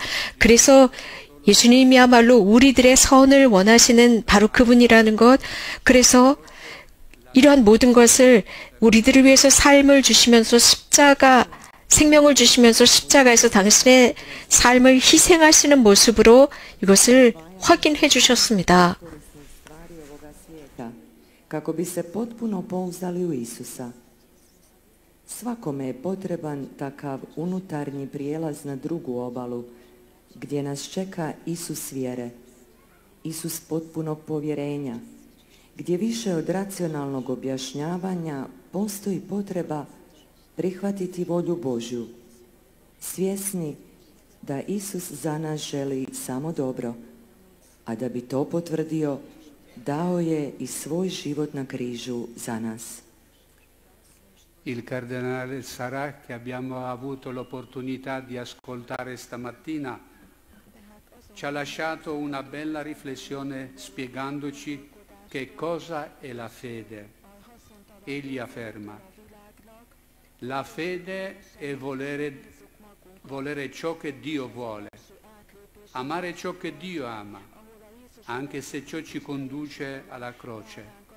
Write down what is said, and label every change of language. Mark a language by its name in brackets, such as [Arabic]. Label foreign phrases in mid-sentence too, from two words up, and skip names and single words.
[Korean] 그래서 예수님이야말로 우리들의 선을 원하시는 바로 그분이라는 것, 그래서 이러한 모든 것을 우리들을 위해서 삶을 주시면서 생명을 주시면서 십자가에서 당신의 삶을 희생하시는 모습으로 이것을 확인해 주셨습니다. [Croatian] Kako bi se potpuno pouzdali u Isusa. Svakome je potreban takav unutarnji prijelaz na drugu obalu, gdje nas čeka Isus vjere, Isus potpunog povjerenja, gdje više od racionalnog objašnjavanja postoji potreba prihvatiti volju Božju, svjesni da Isus za nas želi samo dobro, a da bi to potvrdio, dao je i svoj život na križu za nas. [Italian] il cardinale Sarah, che abbiamo avuto l'opportunità di ascoltare stamattina, ci ha lasciato una bella riflessione spiegandoci che cosa è la fede. Egli afferma: la fede è volere ciò che Dio vuole, amare ciò che Dio ama, anche se ciò ci conduce alla croce.